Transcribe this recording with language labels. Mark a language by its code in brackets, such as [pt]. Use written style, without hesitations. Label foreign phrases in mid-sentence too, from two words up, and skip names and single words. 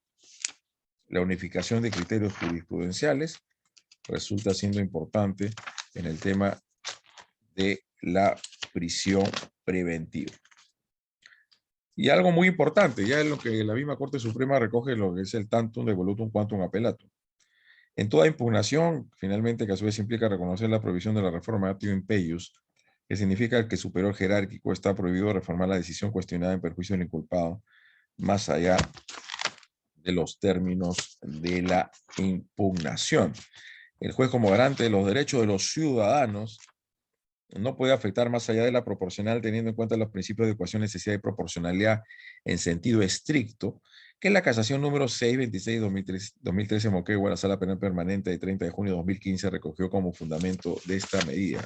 [es] La unificación de criterios jurisprudenciales resulta siendo importante en el tema de la prisión preventiva. Y algo muy importante, ya en lo que la misma Corte Suprema recoge lo que es el [la] tantum devolutum quantum appellatum. [es] En toda impugnación, finalmente, que a su vez implica reconocer la prohibición de la reforma [la] actio impeius, [es] que significa que el superior jerárquico está prohibido reformar la decisión cuestionada en perjuicio del inculpado, más allá de los términos de la impugnación. El juez, como garante de los derechos de los ciudadanos, no puede afectar más allá de la proporcional, teniendo en cuenta los principios de ecuación, necesidad y proporcionalidad en sentido estricto, que la casación número 626-2013 Moquegua, la Sala Penal Permanente de 30 de junio de 2015, recogió como fundamento de esta medida.